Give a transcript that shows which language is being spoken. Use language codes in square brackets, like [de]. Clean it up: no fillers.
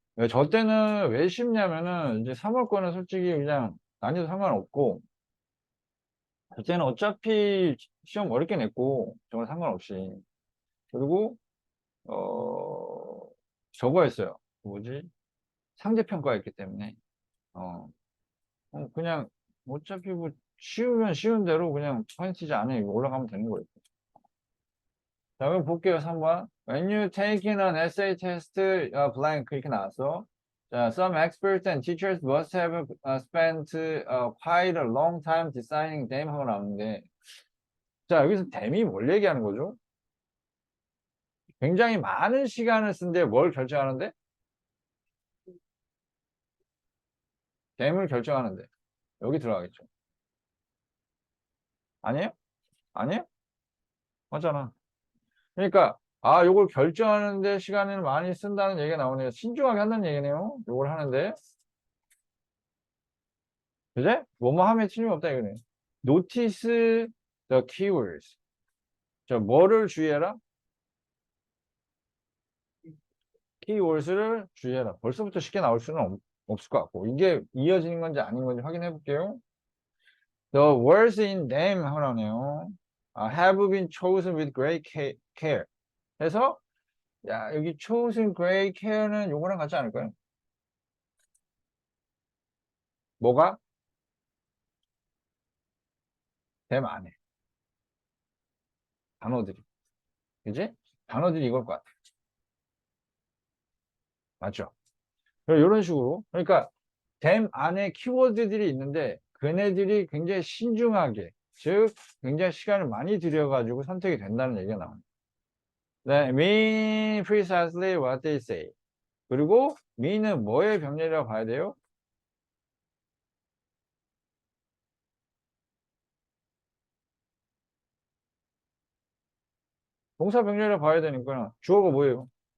[ko] 저 때는 왜 쉽냐면은, 이제 3월 거는 솔직히 그냥 난이도 상관없고, 그때는 어차피 시험 어렵게 냈고, 정말 상관없이. 그리고, 어, 저거 했어요. 뭐지? 상대평가였기 때문에. 어, 그냥, 어차피 뭐, 쉬우면 쉬운 대로 그냥 퍼센티지 안에 올라가면 되는 거예요. 자, 그럼 볼게요. 3번. [en] When you taking an essay test, blank, [ko] 이렇게 나왔어. [en] 자, some experts and teachers must have spent quite a long time designing them [ko] 하고 나오는데, 자, 여기서 them이 뭘 얘기하는 거죠? 굉장히 많은 시간을 쓴데 뭘 결정하는데? them을 결정하는데. 여기 들어가겠죠. 아니에요? 아니에요? 맞잖아. 그러니까, 아, 요걸 결정하는데 시간을 많이 쓴다는 얘기가 나오네요. 신중하게 한다는 얘기네요. 요걸 하는데. 그제? 뭐뭐 하면 틀림없다 이거네. [en] Notice the keywords. [ko] 자, 뭐를 주의해라? keywords를 주의해라. 벌써부터 쉽게 나올 수는 없을 것 같고. 이게 이어지는 건지 아닌 건지 확인해 볼게요. [en] The words in them [ko] 하고 나오네요. [en] Have been chosen with great care. [ko] 그래서, 야, 여기 chosen great care는 요거랑 같지 않을까요? 뭐가? them 안에. 단어들이. 그지? 단어들이 이걸 것 같아. 맞죠? 이런 식으로. 그러니까, 댐 안에 키워드들이 있는데, 그네들이 굉장히 신중하게, 즉, 굉장히 시간을 많이 들여가지고 선택이 된다는 얘기가 나옵니다. [en] 네, mean precisely what they say. [ko] 그리고, mean은 뭐의 병렬이라고 봐야 돼요? 동사 병렬이라고 봐야 되니까, 주어가 뭐예요?